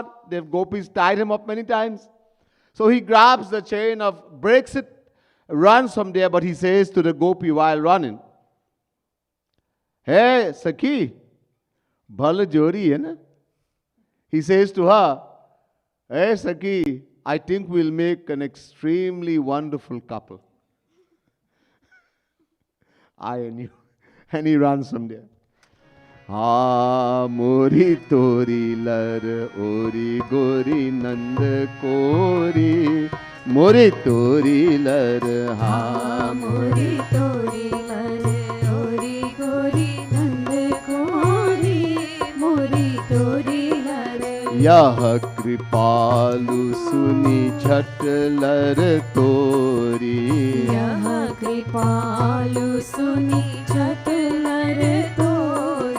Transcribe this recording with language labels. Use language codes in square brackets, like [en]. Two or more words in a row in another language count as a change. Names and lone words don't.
[en] The gopis tied him up many times. So he grabs the chain of, breaks it, runs from there, but he says to the gopi while running, "Hey, Sakhi, [hi] भल जोड़ी है ना?" [en] He says to her, "Hey, Sakhi, I think we'll make an extremely wonderful couple. I and you." And he runs from there. [hi] हा मोरी तोरी लर ओरी गोरी नंद कोरी, मोरी तोरी लर हा मोरी तोरी लर ओरी गोरी नंद कोरी मोरी तोरी लर यह कृपालु सुनी झट लर तोरी, यह कृपालु सुनी झट लर तोरी